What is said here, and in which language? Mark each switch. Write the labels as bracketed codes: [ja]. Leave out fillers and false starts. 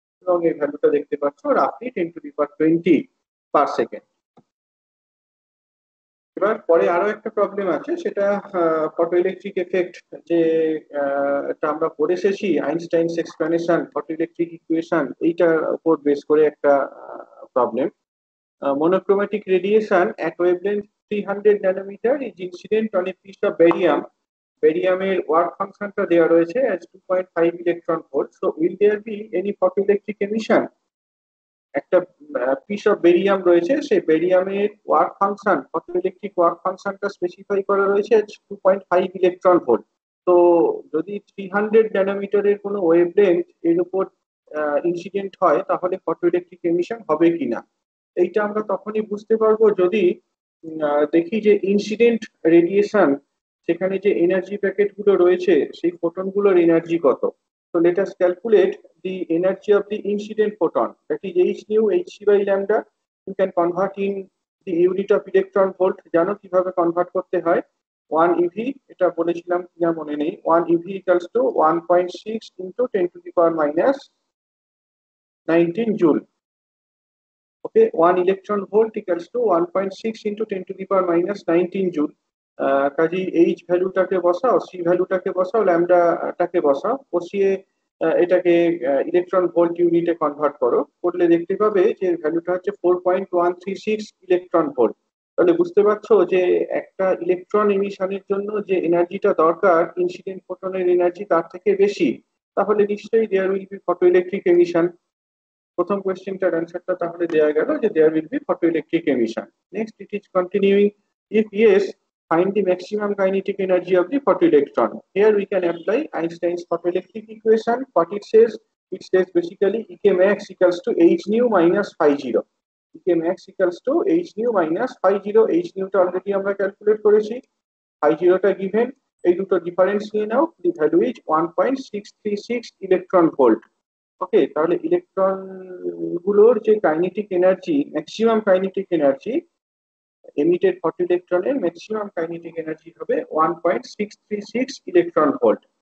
[bn] এবং এই ভ্যালুটা দেখতে পাচ্ছ রাফলি 10⁻20 পার সেকেন্ড। এবার পরে আরো একটা প্রবলেম আছে, সেটা ফটো ইলেকট্রিক এফেক্ট, যে এটা আমরা পড়ে এসেছি আইনস্টাইনস এক্সপ্লানেশন ফটো ইলেকট্রিক ইকুয়েশন, এইটার উপর বেস করে একটা problem. [en] monochromatic radiation at wavelength 300 nanometer is incident on a piece of barium. [bn] Barium-এর work ফাংশনটা দেওয়া রয়েছে as 2.5 electron volt. [en] So will there be any photoelectric emission? [bn] একটা পিস অফ বেরিয়াম রয়েছে, সেই বেরিয়ামের ওয়ার্ক ফাংশন, ফটোইলেকট্রিক ওয়ার্ক ফাংশনটা specify করা রয়েছে 2.5 electron volt. তো যদি 300 ন্যানোমিটারের কোনো ওয়েভলেন্থ এর উপর ইনসিডেন্ট হয়, তাহলে ফটোইলেকট্রিক এমিশন হবে কিনা, এইটা আমরা তখনই বুঝতে পারবো যদি দেখি যে ইনসিডেন্ট রেডিয়েশন, সেখানে যে এনার্জি প্যাকেট গুলো রয়েছে সেই ফোটন গুলোর এনার্জি কত। [en] So let us calculate the energy of the incident photon, that is h nu h c by lambda. You can convert in the unit of electron volt, [bn] জানো কিভাবে convert করতে হয়। [en] 1 ev, [bn] এটা বলেছিলাম কিনা মনে নেই, [en] 1 ev equals to 1.6 into 10 to the power minus 19 joule. Okay, 1 electron volt equals to 1.6 into 10 to the power minus 19 joule. [bn] কাজেই এইচ ভ্যালুটাকে বসাও, সি ভ্যালুটাকে বসাও, ল্যামডাটাকে বসাও, বসিয়ে এটাকে ইলেকট্রন ভোল্ট ইউনিটে কনভার্ট করো, করলে দেখতে পাবে যে ভ্যালুটা হচ্ছে 4.136 ইলেকট্রন ভোল্ট। তাহলে বুঝতে পারছো যে একটা ইলেকট্রন এমিশনের জন্য যে এনার্জিটা দরকার ইনসিডেন্ট ফোটনের এনার্জি তার থেকে বেশি। তাহলে নিশ্চয়ই [en] There will be photo electric emission. [bn] প্রথম কোয়েশ্চেনটার অ্যান্সারটা তাহলে দেওয়া গেল যে [en] There will be photoelectric emission. Next it is continuing, if yes, find the maximum kinetic energy of the photoelectron. Here we can apply Einstein's photoelectric equation. What it says, it says basically Ek max equals to h nu minus phi 0. Ek max equals to h nu minus phi 0. [bn] h nu টা already আমরা calculate করেছি, phi 0 টা given, এই দুটো difference নিয়ে নাও, [en] the value is [bn] 1.636 electron volt. ওকে, তাহলে electron গুলোর যে kinetic energy, maximum kinetic energy emitted photo ইলেকট্রনের ম্যাক্সিমাম কাইনেটিক এনার্জি হবে 1.636 ইলেকট্রন ভোল্ট।